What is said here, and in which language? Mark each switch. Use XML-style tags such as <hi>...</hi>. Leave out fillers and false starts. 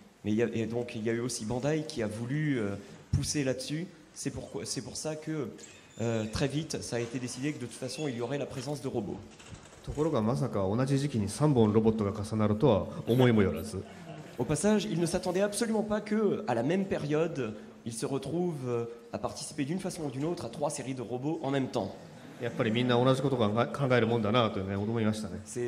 <fr>Mais il y a eu aussi Bandai qui a voulu pousser là-dessus. C'est pour ça que très vite, ça a été décidé que de toute façon, il y aurait la présence de robots.</fr> <ja>ところがまさか同じ時期に3本ロボットが重なるとは思いもよらず。</ja> <fr>Au passage, ils ne s'attendaient absolument pas qu'à la même période, ils se retrouvent à participer d'une façon ou d'une autre à 3 séries de robots en même temps.</fr> <ja>やっぱりみんな同じことを考えるもんだなと、ね、思いましたね。</ja>